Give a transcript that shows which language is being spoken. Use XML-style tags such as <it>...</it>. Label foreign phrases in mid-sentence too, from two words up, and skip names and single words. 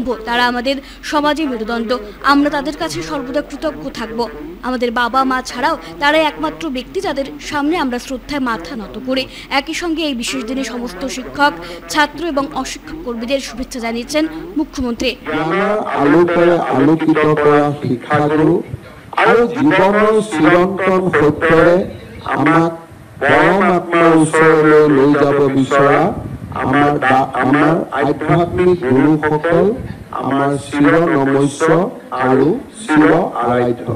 <bn>তারা আমাদের সমাজে মেরুদণ্ড। আমরা তাদের কাছে সর্বদা কৃতজ্ঞ থাকব। আমাদের বাবা মা ছাড়াও তারাই একমাত্র ব্যক্তি যাদের সামনে আমরা শ্রদ্ধায় মাথা নত করি। একই সঙ্গে এই বিশেষ দিনে সমস্ত শিক্ষক, ছাত্র এবং অশিক্ষক কর্মীদের শুভেচ্ছা জানিয়েছেন মুখ্যমন্ত্রী।</bn> <as>আলোকিত করা শিক্ষাগুৰু আৰু জীৱনৰ চিৰন্তন সত্যৰে আমাক পৰম আত্মাৰ ওচৰলৈ লৈ যাব বিচৰা আমাৰ আধ্যাত্মিক গুৰুসকল আমাৰ চিৰ নমস্য আৰু চিৰ আৰাধ্য।</as>